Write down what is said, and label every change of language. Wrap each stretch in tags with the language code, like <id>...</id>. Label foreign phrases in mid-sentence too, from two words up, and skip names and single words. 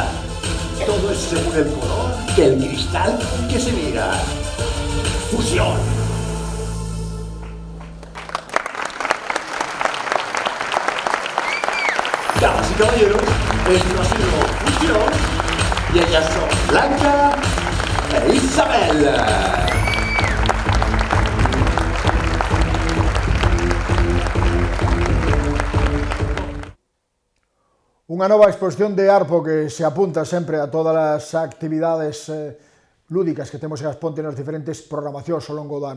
<es>Todo es según el color que el cristal con que se mira. Fusión. Damas y caballeros, esto ha sido Fusión y ellas son Blanca e Isabel.</es> <gl>Unha nova exposición de Arpo que se apunta sempre a todas as actividades lúdicas que temos en Asponte nas diferentes programacións ao longo do ano.</gl>